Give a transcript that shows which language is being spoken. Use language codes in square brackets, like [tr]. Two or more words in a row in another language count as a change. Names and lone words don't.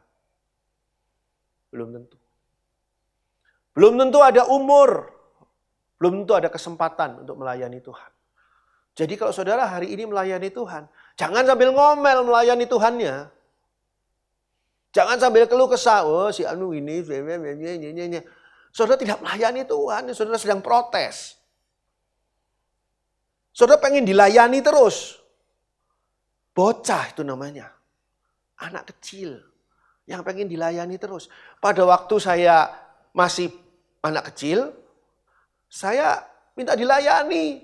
[id] Belum tentu. Belum tentu ada umur, belum tentu ada kesempatan untuk melayani Tuhan. Jadi kalau saudara hari ini melayani Tuhan, jangan sambil ngomel melayani Tuhannya. Jangan sambil keluh kesah, oh si anu ini, saudara tidak melayani Tuhan, saudara sedang protes. Saudara pengen dilayani terus. Bocah itu namanya. Anak kecil yang pengen dilayani terus. Pada waktu saya masih anak kecil, saya minta dilayani.